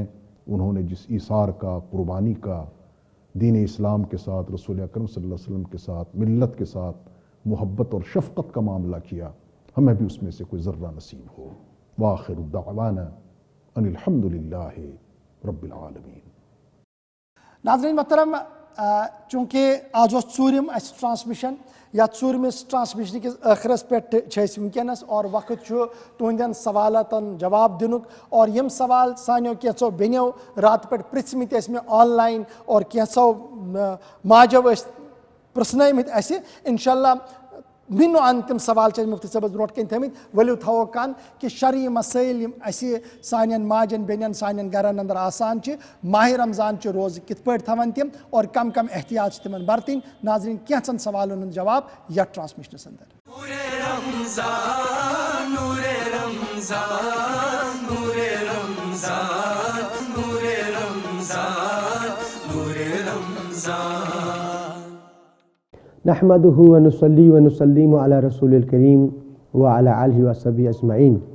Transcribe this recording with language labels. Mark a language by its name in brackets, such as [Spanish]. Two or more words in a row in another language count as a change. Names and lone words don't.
[Urdu] انہوں نے جس ایثار کا، قربانی کا دین اسلام کے ساتھ، رسول اکرم صلی اللہ علیہ وسلم کے ساتھ، ملت کے ساتھ محبت اور شفقت کا معاملہ کیا، ہمیں بھی اس میں سے کوئی ذرہ نصیب ہو۔ [Arabic] وآخر دعوانا ان الحمد للہ رب العالمین۔ [Urdu] ناظرین محترم، چونکہ آج ژوٗرِم اس ٹرانسمیشن، [Kashmiri] یتھ ژوٗرمِس ٹرانسمیشن کس ٲخرس پٮ۪ٹھ چھِ أسۍ وٕنکٮ۪نس، اور وقت چھُ تُہنٛدٮ۪ن سوالاتن جواب دِنُک، اور یِم سوال سانیو کینٛژو بیٚنیو راتہٕ پٮ۪ٹھ پرٛژھمٕتۍ ٲسۍ مےٚ آن لاین، اور کینٛژو ماجو ٲسۍ پرٛژھنٲومٕتۍ اَسہِ۔ اِنشاءاللہ مِنو ان تِم سوال چھِ اَسہِ مُفتی صٲبس برونٛٹھ کَنۍ تھٲومٕتۍ، ؤلِو تھاوو کَن کہِ شرعی مسٲیل یِم اَسہِ سانٮ۪ن ماجٮ۪ن بیٚنٮ۪ن سانٮ۪ن گرن اندر آسان چھِ، ماہِ رمضان چہِ روزٕ کِتھ پٲٹھۍ تھاوان تِم، اور کم کم احتیاط چھِ تِمن برتٕنۍ۔ ناظریٖن، کینٛژن سوالن ہُنٛد جواب یتھ ٹرانسمیشنس اندر۔ [Arabic] نحمده ونصلي ونسلم على رسول الكريم وعلى آله وصحبه أجمعين.